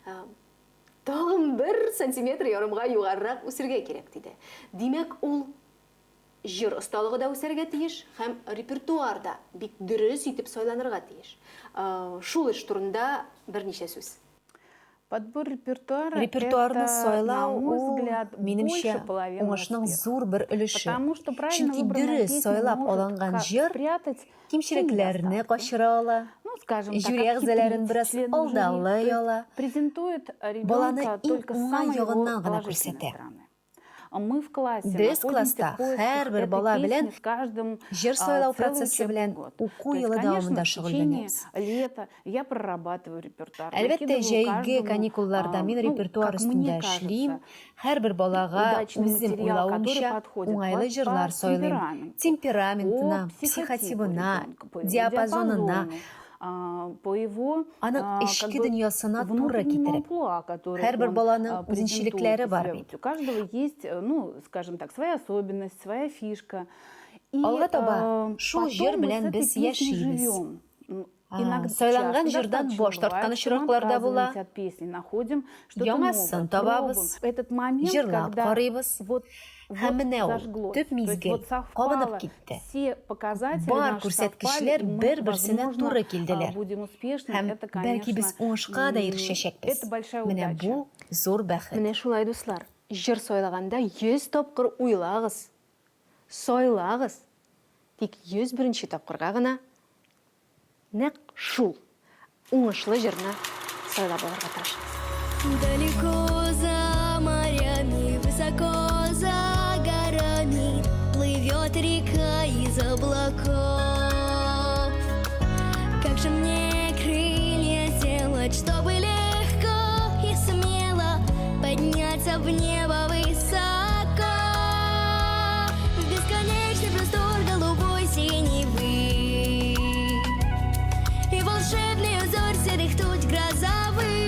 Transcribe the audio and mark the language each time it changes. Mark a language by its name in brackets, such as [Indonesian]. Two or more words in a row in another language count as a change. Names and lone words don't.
[Tatar] тагын 1 сантиметр ярымга югарырак үсергә кирәк диде. Димәк, ул җыр осталыгы да үсәргә тиеш һәм репертуарда бик дөрес итеп сайланырга тиеш. Шул эш турында берничә сүз. [Russian] Подбор репертуара [Tatar] Репертуарны [Russian] это, [Tatar] сайлау [Russian] на мой [Tatar] ул, [Russian] взгляд, [Tatar] минемчә, [Russian] больше половины [Tatar] уңышның [Russian] успеха. [Tatar] зур бер өлеше. [Russian] Потому что правильно [Tatar] Чөнки [Russian] выбранная [Tatar] дөрес [Russian] песня [Tatar] сайлап [Russian] может [Tatar] алынган [Russian] как [Tatar] җыр [Russian] спрятать [Tatar] кимчелекләрне [Russian] все [Tatar] качыра ала, [Russian] ну, скажем так, [Tatar] жюри әгъзаларын [Russian] отхитрить [Tatar] бераз [Russian] членов жюри. [Tatar] алдалы [Russian] То есть [Tatar] ала, [Russian] презентует [Tatar] баланы [Russian] ребенка [Tatar] иң [Russian] только с [Tatar] уңай [Russian] самой его [Tatar] ягыннан гына [Russian] положительной [Tatar] күрсәтә. [Russian] стороны. А мы в классе [Tatar] Без [Russian] находимся [Tatar] класста [Russian] в поисках [Tatar] һәрбер [Russian] этой [Tatar] бала [Russian] песни [Tatar] белән [Russian] с каждым [Tatar] җыр сайлау [Russian] целый [Tatar] процессы [Russian] учебный [Tatar] белән [Russian] год. [Tatar] уку [Russian] То есть, [Tatar] елы [Russian] конечно, [Tatar] дәвамында [Russian] в течение [Tatar] шөгыльләнәбез. [Russian] лета я прорабатываю репертуар. [Tatar] Әлбәттә, [Russian] накидываю [Tatar] җәйге [Russian] каждому, [Tatar] каникулларда мин [Russian] ну, [Tatar] репертуар [Russian] как мне [Tatar] өстендә [Russian] кажется, [Tatar] эшлим. Һәрбер балага [Russian] удачный [Tatar] үзем [Russian] материал, который [Tatar] уйлавымча [Russian] подходит [Tatar] уңайлы [Russian] по [Tatar] җырлар сайлыйм. [Russian] темпераменту, по [Tatar] Темпераментына, [Russian] психотипу [Tatar] психотипына, [Russian] ребенка, по его [Tatar] диапазонына, [Russian] диапазону, по его [Tatar] аның [Russian] как [Tatar] эчке [Russian] бы [Tatar] дөньясына туры [Russian] внутреннему [Tatar] китереп. [Russian] амплуа, который [Tatar] Һәрбер [Russian] он, [Tatar] баланың [Russian] презентует [Tatar] үзенчәлекләре [Russian] у [Tatar] бар [Russian] себя. [Tatar] бит. [Russian] У каждого есть, ну, скажем так, своя особенность, своя фишка. И [Tatar] Алга таба шул җыр [Russian] потом мы [Tatar] белән [Russian] с этой [Tatar] без [Russian] песней [Tatar] яшибез. [Russian] живем. Иногда [Tatar] Сайланган [Russian] часто [Tatar] җырдан [Russian] достаточно [Tatar] баш тарткан [Russian] бывает, что мы [Tatar] очраклар да була. [Russian] отказываемся от песни, находим что-то [Tatar] Яңасын [Russian] новое, [Tatar] табабыз, [Russian] пробуем. Этот момент, [Tatar] җырлап [Russian] когда [Tatar] карыйбыз. [Russian] вот [Tatar] Һәм менә ул [Russian] зажглось, [Tatar] төп [Russian] то есть [Tatar] мизгел [Russian] вот совпало, [Tatar] кабынып китте. [Russian] все показатели [Tatar] Бар [Russian] наши [Tatar] күрсәткечләр [Russian] совпали, и мы, [Tatar] бер-берсенә [Russian] возможно, [Tatar] туры килделәр. [Russian] будем успешны. [Tatar] Һәм [Russian] Это, [Tatar] бәлки без [Russian] конечно, [Tatar] уңышка да ирешәчәкбез. [Russian] это большая [Tatar] Менә [Russian] удача. [Tatar] бу зур бәхет. Менә шулай, дуслар, җыр сайлаганда 100 тапкыр уйлагыз, сайлагыз. Тик 101нче тапкырга гына нәкъ шул уңышлы җырны сайлап алырга тырышыгыз. [Russian] Далеко за морями, высоко за горами плывет Идет река из облаков. Как же мне крылья сделать, чтобы легко и смело подняться в небо высоко, в бесконечный простор голубой синевы и волшебный узор серых туч грозовых.